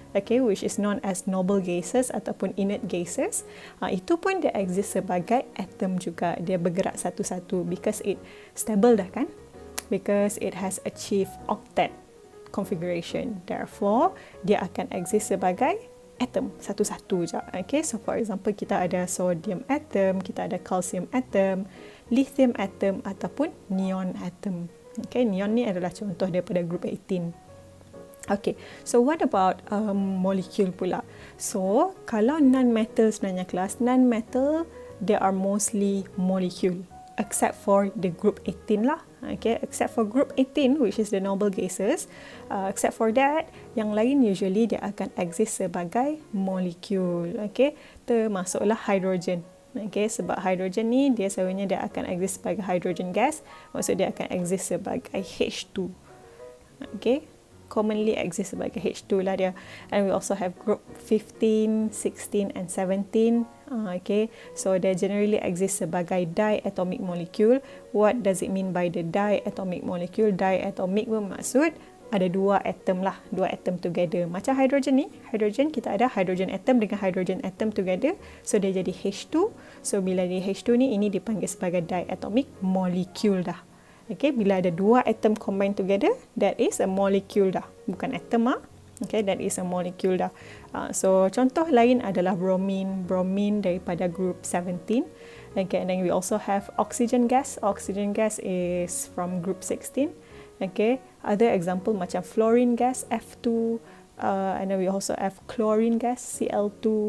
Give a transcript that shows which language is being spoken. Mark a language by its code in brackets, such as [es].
[en] Okay, which is known as noble gases ataupun inert gases. [ms] Itu pun dia exist sebagai atom juga. Dia bergerak satu-satu [en] because it stable [ms] dah kan? [en] Because it has achieved octet configuration. Therefore, [ms] dia akan exist sebagai atom satu-satu je. Okay, so for example, kita ada sodium atom, kita ada calcium atom, lithium atom ataupun neon atom. Okay, neon ni adalah contoh daripada group 18. Okay, [en] so what about molecule [ms] pula? So, kalau non-metal sebenarnya kelas, non-metal, [en] they are mostly molecule. Except for the group 18 lah. Okay, except for group 18, which is the noble gases. Except for that, [ms] yang lain usually dia akan exist sebagai molecule. Okay, termasuklah hydrogen. Okay, sebab hydrogen ni, dia sebenarnya dia akan exist sebagai hydrogen gas. Maksud dia akan exist sebagai H2. Okay, commonly exist sebagai H2 lah dia. [en] And we also have group 15, 16 and 17. Okay, so they generally exist sebagai diatomic molecule. What does it mean by the diatomic molecule? [ms] Diatomic bermaksud ada dua atom lah, dua atom together. Macam hydrogen ni, hydrogen kita ada hydrogen atom dengan hydrogen atom together. So dia jadi H2. So bila dia H2 ni, ini dipanggil sebagai diatomic molecule dah. Okay, bila ada dua atom combine together, [en] that is a molecule [ms] dah. Bukan atom ah. [en] Okay, that is a molecule dah. [ms] So contoh lain adalah bromine. Bromine daripada group 17. [en] Okay, and then we also have oxygen gas. Oxygen gas is from group 16. Okay, other example macam fluorine gas F2, and then we also have chlorine gas Cl2.